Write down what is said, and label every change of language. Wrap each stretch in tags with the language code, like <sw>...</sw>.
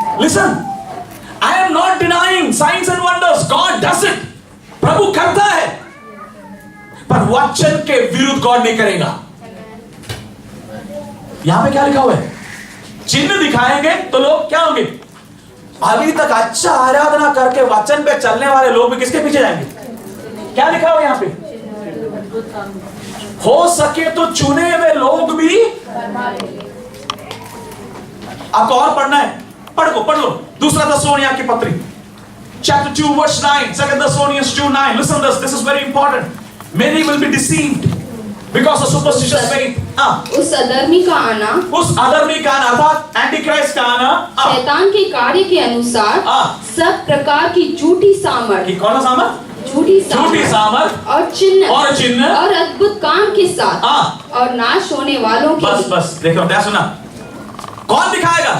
<en>Listen, I am not denying signs and wonders. God does it.</en> <hi>प्रभु करता है, पर वचन के विरुद्ध गॉड नहीं करेगा। यहां पे क्या लिखा हुआ है? चिन्ह दिखाएंगे तो लोग क्या होंगे? अभी तक अच्छा आराधना करके वचन पे चलने वाले लोग भी किसके पीछे जाएंगे? क्या लिखा हुआ यहाँ पे? हो सके तो चुने हुए लोग भी। आपको और पढ़ना है, पढ़ लो। दूसरा थेस्सलोनिया की पत्री chapter 2 verse 9, 2 Thessalonians 2:9.</hi> <en>Listen to this. This is very important. Many will be deceived because of superstitious faith.</en> <hi>उस अधर्मी का आना अर्थात एंटीक्राइस्ट का आना, शैतान के कार्य के अनुसार सब प्रकार की झूठी सामर्थ, कौन सा सामर्थ? झूठी सामर्थ और चिन्ह और अद्भुत काम के साथ और नाश होने वालों की। बस देखो, क्या सुना? कौन दिखाएगा?</hi>